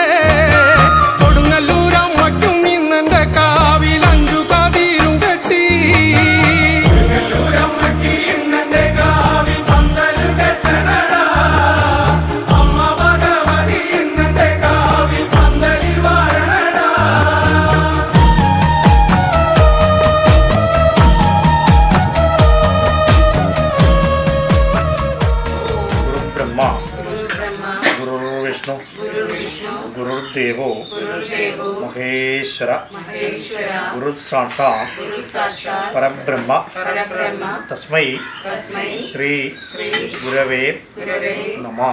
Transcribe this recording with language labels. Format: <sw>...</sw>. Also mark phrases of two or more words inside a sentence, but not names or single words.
<ml>കൊടുങ്ങല്ലൂരമ്മയ്ക്കും ഇന്നെന്റെ കാവിൽ 5 കതിരും കെട്ടി. കൊടുങ്ങല്ലൂരമ്മയ്ക്ക് ഇന്നെന്റെ കാവിൽ പന്തലു കെട്ടണടാ. അമ്മ ഭഗവതി ഇന്നെന്റെ കാവിൽ പന്തലിൽ വാഴണടാ.</ml> <sa>ब्रह्मा गुरुर्विष्णु गुरुर्देवो महेश्वर गुरुसाक्षात् परब्रह्म तस्मै श्री गुरवे नमः.</sa>